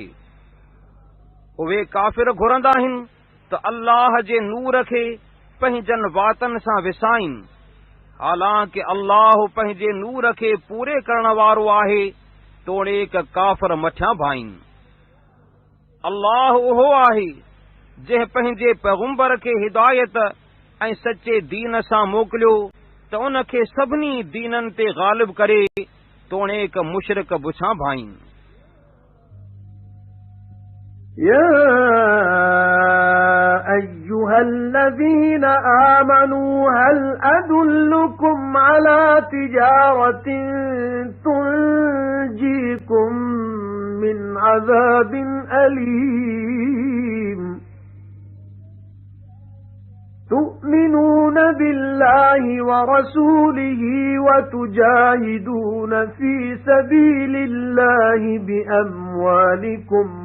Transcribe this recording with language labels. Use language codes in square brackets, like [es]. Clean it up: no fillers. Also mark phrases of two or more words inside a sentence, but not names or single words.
[sd] उहे काफ़िर घुरंदा आहिनि त अल्लाह जे नूर खे पंहिंजनि वातनि सां विसाइनि, हालांकि अल्लाह पंहिंजे नूर खे पूरे करण वारो आहे, तोड़े काफ़िर मथियां भाईनि। अल्लाह उहो आहे जंहिं पंहिंजे पैगुंबर खे हिदायत ऐं सचे दीन सां मोकिलियो त उनखे सभिनी दीननि ते ग़ालिब करे तोड़े मुशरिक बुछां भाईनि। [ar] يا أيها الذين آمنوا هل أدلكم على تجارة تنجيكم من عذاب أليم تؤمنون بالله ورسوله وتجاهدون في سبيل الله بأموالكم